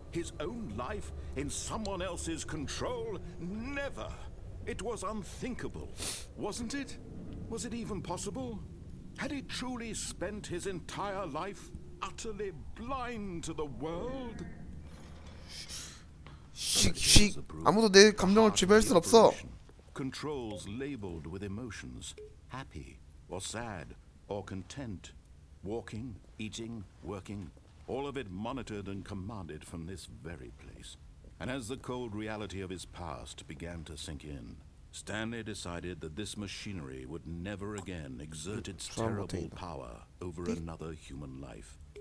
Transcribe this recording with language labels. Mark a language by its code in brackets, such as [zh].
[en] His own life in someone else's control? Never. It was unthinkable, wasn't it? Was it even possible? Had he truly spent his entire life utterly blind to the world? [ko] 씩 아무도 내 감정을 지배할 순 없어. [en] Controls labeled with emotions, happy or sad or content, walking, eating, working, all of it monitored and commanded from this very place. And as the cold reality of his past began to sink in, Stanley decided that this machinery would never again exert its terrible power over another human life.